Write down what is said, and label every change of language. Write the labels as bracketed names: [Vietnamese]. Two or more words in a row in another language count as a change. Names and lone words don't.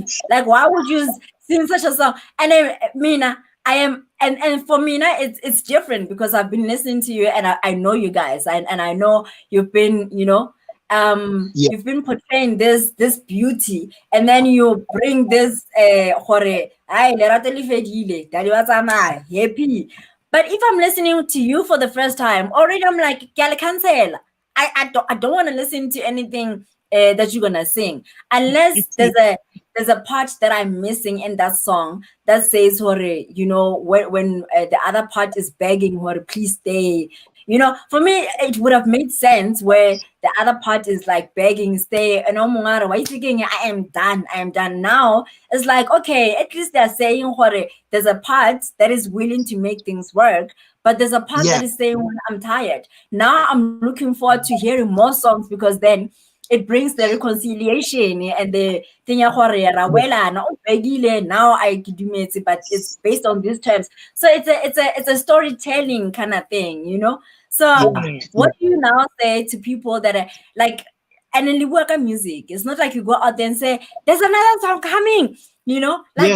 [English] Like, why would you sing such a song? And then, Mina, I am, and for Mina, it's different because I've been listening to you and I know you guys, and I know you've been, yeah, you've been portraying this beauty, and then you bring this, [Southern Sotho] hore, ay, lerato le fedile, dadi wa tsamaya, [English] happy. But if I'm listening to you for the first time, already I'm like, [Southern Sotho] "Ke a le cancela." [English] I don't want to listen to anything that you're gonna sing unless there's a part that I'm missing in that song that says, "Hore," when the other part is begging, "Hore, please stay." For me, it would have made sense where the other part is like begging, "Stay." And oh, Mungara, why you thinking I am done? I am done now. It's like, okay, at least they're saying, "Hore," there's a part that is willing to make things work, but there's a part yeah, that is saying, "When I'm tired." Now I'm looking forward to hearing more songs because then it brings the reconciliation and the thing [Southern Sotho] ya gore ra welana, o begile, [English] now I kidumetse, but it's based on these terms. So it's a storytelling kind of thing. So yeah, what do you now say to people that are like, and then you work on music? It's not like you go out there and say, "There's another song coming," like